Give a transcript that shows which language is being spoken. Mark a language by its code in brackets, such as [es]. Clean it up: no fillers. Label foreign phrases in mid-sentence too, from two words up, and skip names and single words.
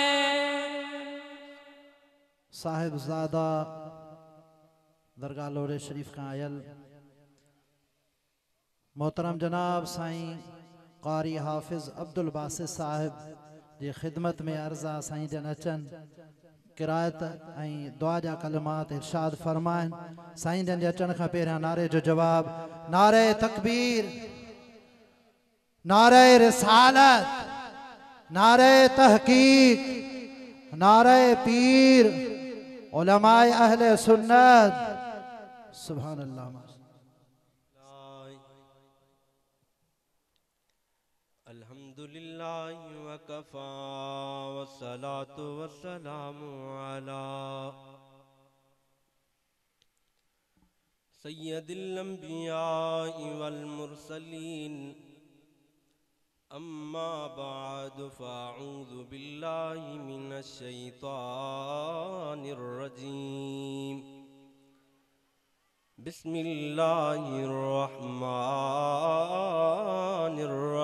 [sd] साहिबजादा दरगाह लोरे शरीफ का आयल मोहतरम जनाब साईं कारी हाफिज अब्दुल बासित साहिब जी खिदमत में अर्जा साईं जन अचन किरायत दुआ जा कलमात इरशाद फरमाइन। साईं जन अचन का पहिरियां नारे जो जवाब नारे तकबीर नारे रिसालत नारे तहकीक नारे पीर उलमाए अहले सुन्नत [ar] سبحان الله. الحمد لله وكفى والصلاة والسلام على سيد الأنبياء والمرسلين أما بعد فأعوذ بالله من الشيطان الرجيم بسم الله الرحمن